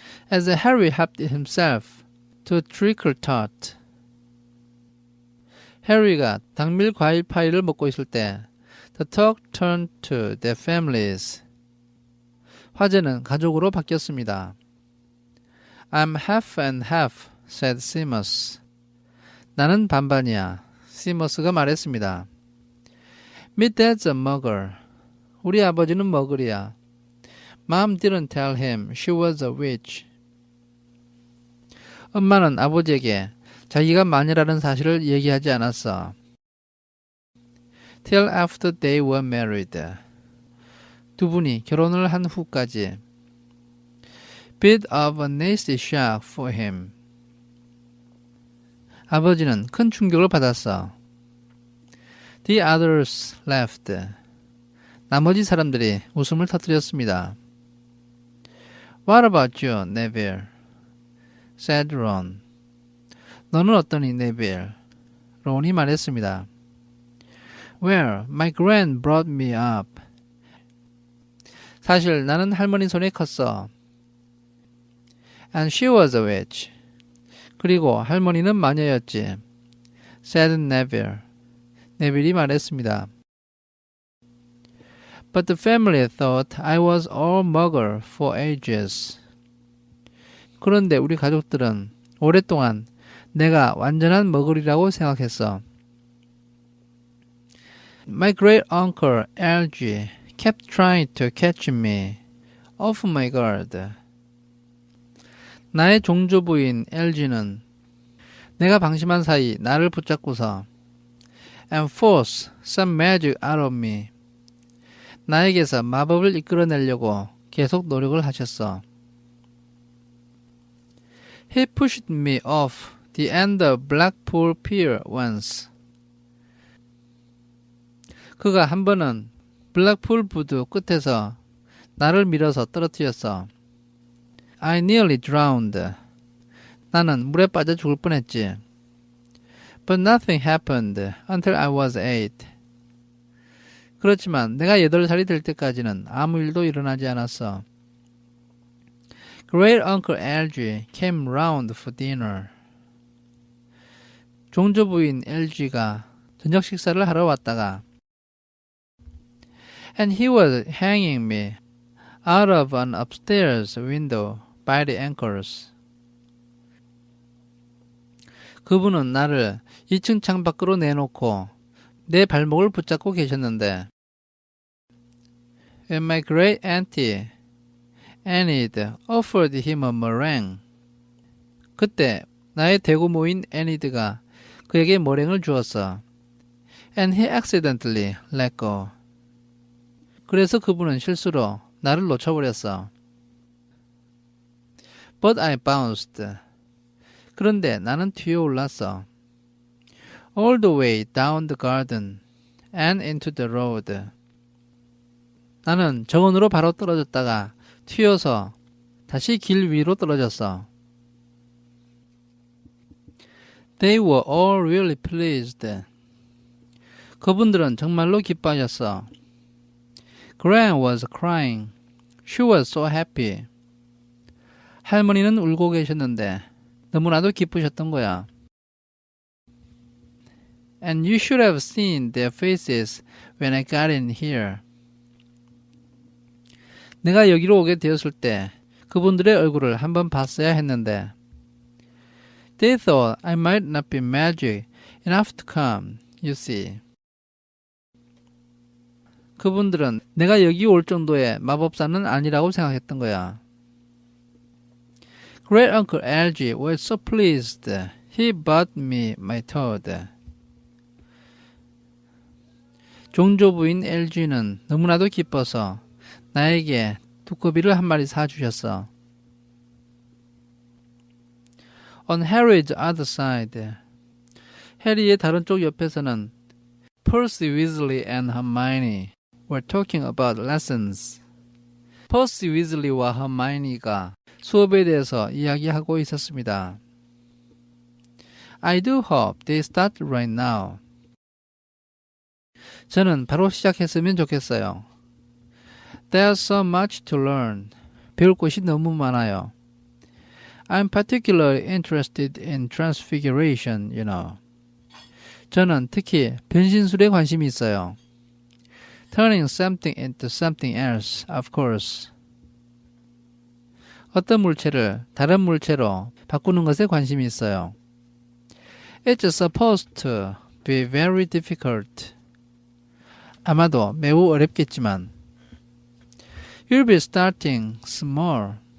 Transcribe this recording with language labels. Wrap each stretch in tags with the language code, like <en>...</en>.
<en>As Harry helped himself to treacle tart,</en> <ko>해리가 당밀 과일 파이를 먹고 있을 때</ko> <en>the talk turned to their families.</en> <ko>화제는 가족으로 바뀌었습니다.</ko> <en>I'm half and half, said Seamus.</en> <ko>나는 반반이야, 시머스가 말했습니다.</ko> <en>My dad's a muggle.</en> <ko>우리 아버지는 머글이야.</ko> <en>Mom didn't tell him she was a witch.</en> <ko>엄마는 아버지에게 자기가 마녀라는 사실을 얘기하지 않았어.</ko> <en>Till after they were married.</en> <ko>두 분이 결혼을 한 후까지.</ko> <en>Bit of a nasty shock for him.</en> <ko>아버지는 큰 충격을 받았어.</ko> <en>The others laughed.</en> <ko>나머지 사람들이 웃음을 터뜨렸습니다.</ko> <en>What about you, Neville? said Ron.</en> <ko>너는 어떠니, 네빌? 론이 말했습니다.</ko> <en>Well, my grand brought me up.</en> <ko>사실 나는 할머니 손에 컸어.</ko> <en>And she was a witch.</en> <ko>그리고 할머니는 마녀였지.</ko> <en>said Neville.</en> <ko>네빌이 말했습니다.</ko> <en>But the family thought I was all muggle for ages.</en> <ko>그런데 우리 가족들은 오랫동안 내가 완전한 머글이라고 생각했어.</ko> <en>My great uncle Algy kept trying to catch me off my guard.</en> <ko>나의 종조부인 LG는 내가 방심한 사이 나를 붙잡고서</ko> <en>and force some magic out of me.</en> <ko>나에게서 마법을 이끌어내려고 계속 노력을 하셨어.</ko> <en>He pushed me off the end of Blackpool Pier once.</en> <ko>그가 한 번은 블랙풀 부두 끝에서 나를 밀어서 떨어뜨렸어.</ko> <en>I nearly drowned.</en> <ko>나는 물에 빠져 죽을 뻔했지.</ko> <en>But nothing happened until I was 8.</en> <ko>그렇지만 내가 8살이 될 때까지는 아무 일도 일어나지 않았어.</ko> <en>Great Uncle Algy came round for dinner.</en> <ko>종조부인 LG가 저녁 식사를 하러 왔다가</ko> <en>And he was hanging me out of an upstairs window by the ankles.</en> <ko>그분은 나를 2층 창 밖으로 내놓고 내 발목을 붙잡고 계셨는데</ko> <en>And my great auntie Enid offered him a meringue.</en> <ko>그때 나의 대고모인 애니드가 그에게 머랭을 주었어.</ko> <en>And he accidentally let go.</en> <ko>그래서 그분은 실수로 나를 놓쳐버렸어.</ko> <en>But I bounced.</en> <ko>그런데 나는 튀어올랐어.</ko> <en>All the way down the garden and into the road.</en> <ko>나는 정원으로 바로 떨어졌다가 튀어서 다시 길 위로 떨어졌어.</ko> <en>They were all really pleased.</en> <ko>그분들은 정말로 기뻐하셨어.</ko> <en>Gran was crying. She was so happy.</en> <ko>할머니는 울고 계셨는데 너무나도 기쁘셨던 거야.</ko> <en>And you should have seen their faces when I got in here.</en> <ko>내가 여기로 오게 되었을 때 그분들의 얼굴을 한번 봤어야 했는데</ko> <en>They thought I might not be magic enough to come, you see.</en> <ko>그분들은 내가 여기 올 정도의 마법사는 아니라고 생각했던 거야.</ko> <en>Great Uncle Algy was so pleased. He bought me my toad.</en> <ko>종조부인 LG는 너무나도 기뻐서 나에게 두꺼비를 한 마리 사주셨어.</ko> <en>On Harry's other side,</en> <ko>해리의 다른 쪽 옆에서는</ko> <en>Percy Weasley and Hermione were talking about lessons.</en> <ko>Percy Weasley와 Hermione가 수업에 대해서 이야기하고 있었습니다.</ko> <en>I do hope they start right now.</en> <ko>저는 바로 시작했으면 좋겠어요.</ko> <en>There's so much to learn.</en> <ko>배울 것이 너무 많아요.</ko> <en>I'm particularly interested in transfiguration, you know.</en> <ko>저는 특히 변신술에 관심이 있어요.</ko> <en>Turning something into something else, of course.</en> <ko>어떤 물체를 다른 물체로 바꾸는 것에 관심이 있어요.</ko> <en>It's supposed to be very difficult.</en> <ko>아마도 매우 어렵겠지만</ko> <en>You'll be starting small.</en>